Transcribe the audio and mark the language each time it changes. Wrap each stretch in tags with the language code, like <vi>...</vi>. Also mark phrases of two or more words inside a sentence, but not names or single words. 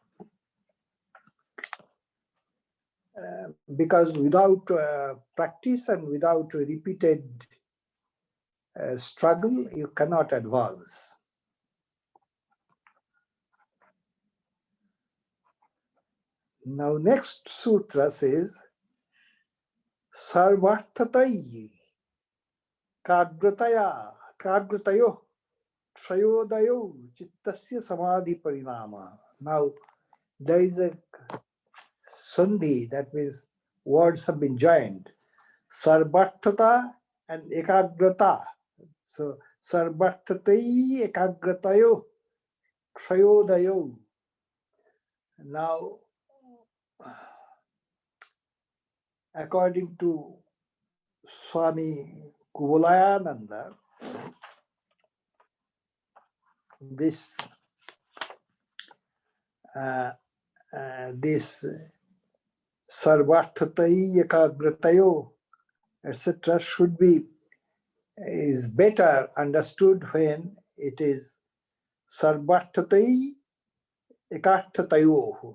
<en>Because without practice and without repeated struggle, you cannot advance. Now, next sutra says,</en> <sa>Sarvarthatai kagratayo trayodayo chittasya samadhi parinama.</sa> <en>Now, there is a sandhi, that means words have been joined.</en> <sa>Sarvarthata and ekagrata.</sa> <en>So,</en> <sa>sarvarthatai ekagratayo trayodayo.</sa> <en>Now, according to Swami Kuvalayananda, this</en> <sa>sarvarthatai ekagratayo,</sa> <en>etc., is better understood when it is</en> <sa>sarvarthatai ekarthatayo.</sa>